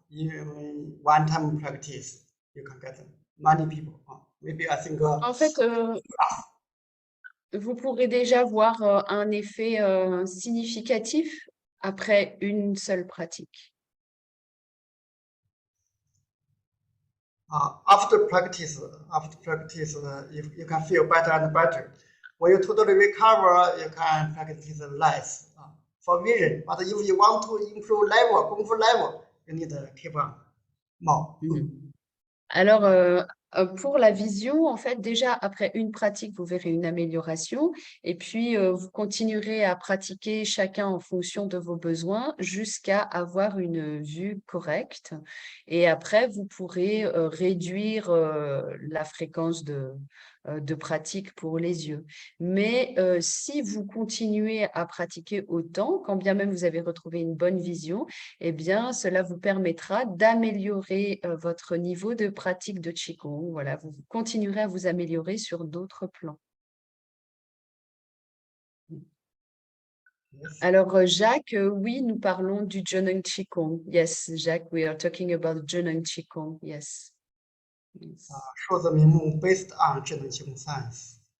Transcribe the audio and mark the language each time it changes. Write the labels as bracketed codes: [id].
[en] In one time practice, you can get them. Many people. Maybe I think. [fr] En fait, vous pourrez déjà voir un effet significatif après une seule pratique. [en] After practice, you can feel better and better. When you totally recover, you can practice less for vision. But if you want to improve level, Kung Fu level, you need to keep on more. [fr] Alors, Pour la vision, en fait, déjà après une pratique, vous verrez une amélioration et puis vous continuerez à pratiquer chacun en fonction de vos besoins jusqu'à avoir une vue correcte. Et après, vous pourrez réduire la fréquence de pratique pour les yeux. Mais si vous continuez à pratiquer autant, quand bien même vous avez retrouvé une bonne vision, eh bien, cela vous permettra d'améliorer votre niveau de pratique de Qigong. Voilà, vous continuerez à vous améliorer sur d'autres plans. [en] Yes. [fr] Alors, Jacques, oui, nous parlons du Zheneng Qigong. [en] Yes, Jacques, we are talking about Zheneng Qigong. Yes. Yes. [zh] 数字名目 [en] based on 智能气功 science.